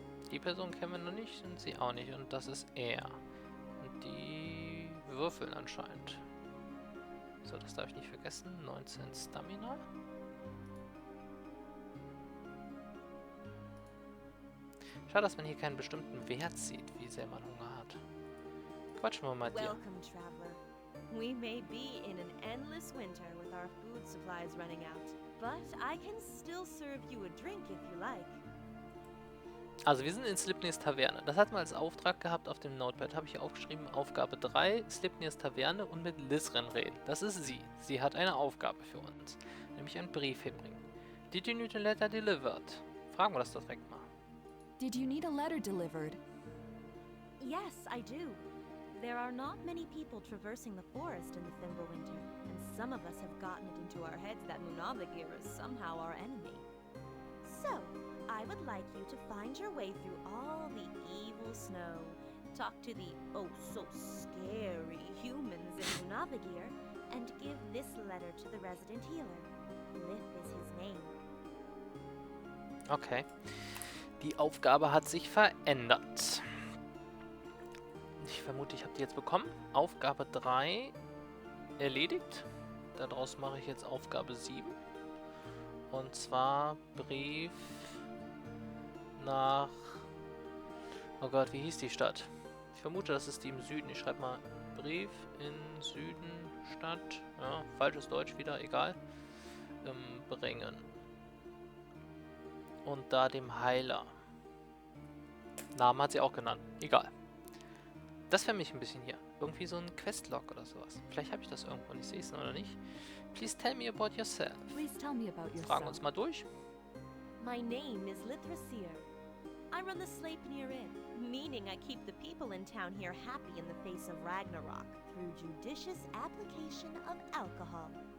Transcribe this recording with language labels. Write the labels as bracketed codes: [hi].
[de] Die Person kennen wir noch nicht und sie auch nicht. Und das ist er. Und die würfeln anscheinend. So, das darf ich nicht vergessen. 19 Stamina. Schade, dass man hier keinen bestimmten Wert sieht, wie sehr man Hunger hat. Quatschen wir mal dir. [en] Welcome, traveler. We may be in an endless winter with our food supplies running out, but I can still serve you a drink if you like. [de] Also wir sind in Sleipnirs Taverne. Das hatten wir als Auftrag gehabt auf dem Notepad. Habe ich hier aufgeschrieben, Aufgabe 3, Sleipnirs Taverne und mit Lizrin reden. Das ist sie. Sie hat eine Aufgabe für uns. Nämlich einen Brief hinbringen. [en] Did you need a letter delivered? [de] Fragen wir das doch direkt mal. [en] Did you need a letter delivered? Yes, I do. There are not many people traversing the forest in the Fimbulwinter, and some of us have gotten it into our heads that Munavagir is somehow our enemy. So, I would like you to find your way through all the evil snow, talk to the oh-so-scary humans in Munavagir, and give this letter to the resident healer. Lith is his name. Okay. [de] Die Aufgabe hat sich verändert. Ich vermute, ich habe die jetzt bekommen. Aufgabe 3 erledigt. Daraus mache ich jetzt Aufgabe 7. Und zwar Brief nach... Oh Gott, wie hieß die Stadt? Ich vermute, das ist die im Süden. Ich schreibe mal Brief in Süden, Stadt. Ja, falsches Deutsch wieder, egal. Bringen. Und da dem Heiler. Namen hat sie auch genannt. Egal. Das wäre mich ein bisschen hier. Irgendwie so ein Questlog oder sowas. Vielleicht habe ich das irgendwo und ich sehe es oder nicht. [en] Please tell me about yourself. Please tell me about yourself. [de] Fragen uns mal durch. [en] My name is Lithrasir. I run the Sleipnir Inn, meaning I keep the people in town here happy in the face of Ragnarok through judicious application of alcohol.